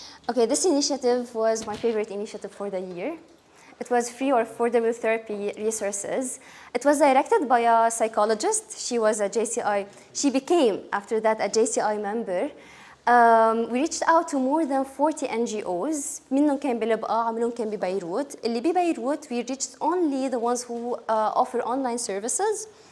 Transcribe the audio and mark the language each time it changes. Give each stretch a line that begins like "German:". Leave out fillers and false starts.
English: Okay, this initiative was my favorite initiative for the year. It was free or affordable therapy resources. It was directed by a psychologist. She was a JCI. She became, after that, a JCI member. We reached out to more than 40 NGOs.
Arabic: منهم كان بلبقا, منهم كان ببيروت. اللي ببيروت,
English: we reached only the ones who offer online services.